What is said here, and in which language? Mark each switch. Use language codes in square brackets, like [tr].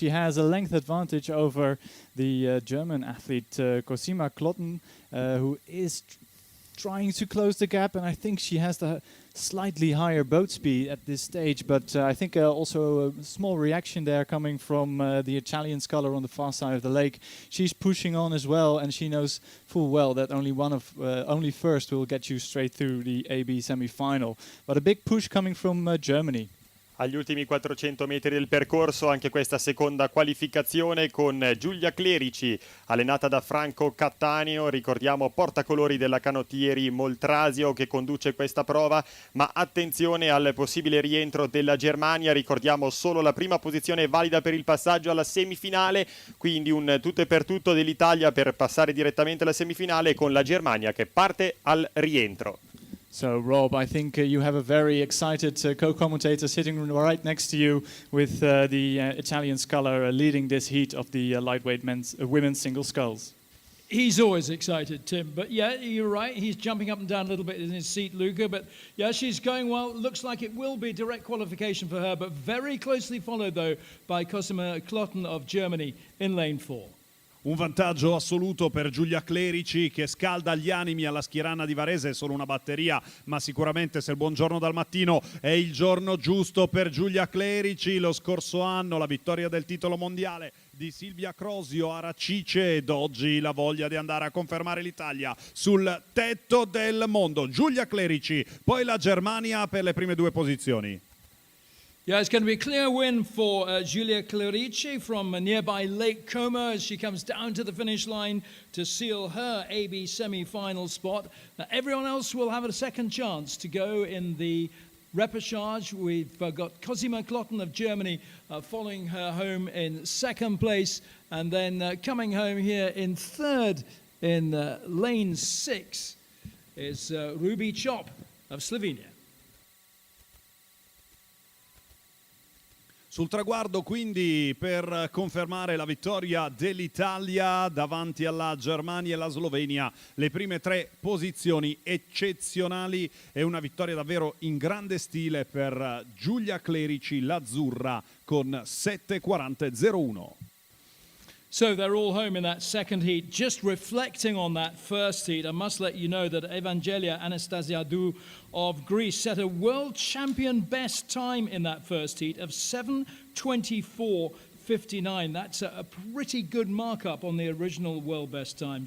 [en] She has a length advantage over the German athlete Cosima Klotten, who is trying to close the gap, and I think she has the slightly higher boat speed at this stage, but I think also a small reaction there coming from the Italian sculler on the far side of the lake. She's pushing on as well, and she knows full well that only first will get you straight through the AB semi-final. But a big push coming from Germany. [it] Agli ultimi 400 metri del percorso anche questa seconda qualificazione con Giulia Clerici, allenata da Franco Cattaneo, ricordiamo portacolori della canottieri Moltrasio che conduce questa prova, ma attenzione al possibile rientro della Germania, ricordiamo solo la prima posizione valida per il passaggio alla semifinale, quindi un tutto e per tutto dell'Italia per passare direttamente alla semifinale con la Germania che parte al rientro. [en] So, Rob, I think you have a very excited co-commentator sitting right next to you with the Italian sculler leading this heat of the lightweight women's single sculls. He's always excited, Tim. But yeah, you're right. He's jumping up and down a little bit in his seat, Luca. But yeah, she's going well. Looks like it will be direct qualification for her, but very closely followed, though, by Cosima Klotten of Germany in lane 4. [it] Un vantaggio assoluto per Giulia Clerici che scalda gli animi alla schierana di Varese, è solo una batteria, ma sicuramente se il buongiorno dal mattino è il giorno giusto per Giulia Clerici. Lo scorso anno la vittoria del titolo mondiale di Silvia Crosio a Racice ed oggi la voglia di andare a confermare l'Italia sul tetto del mondo. Giulia Clerici, poi la Germania per le prime 2 posizioni. [en] Yeah, it's going to be a clear win for Giulia Clerici from nearby Lake Como as she comes down to the finish line to seal her AB semi-final spot. Now, everyone else will have a second chance to go in the repechage. We've got Cosima Klotten of Germany following her home in second place, and then coming home here in third in lane 6 is Ruby Chop of Slovenia. [it] Sul traguardo quindi per confermare la vittoria dell'Italia davanti alla Germania e la Slovenia, le prime 3 posizioni eccezionali e una vittoria davvero in grande stile per Giulia Clerici, l'azzurra, con 7:40.01. [en] So they're all home in that second heat. Just reflecting on that first heat, I must let you know that Evangelia Anastasiadou of Greece set a world champion best time in that first heat of 7:24.59. That's a pretty good markup on the original world best time.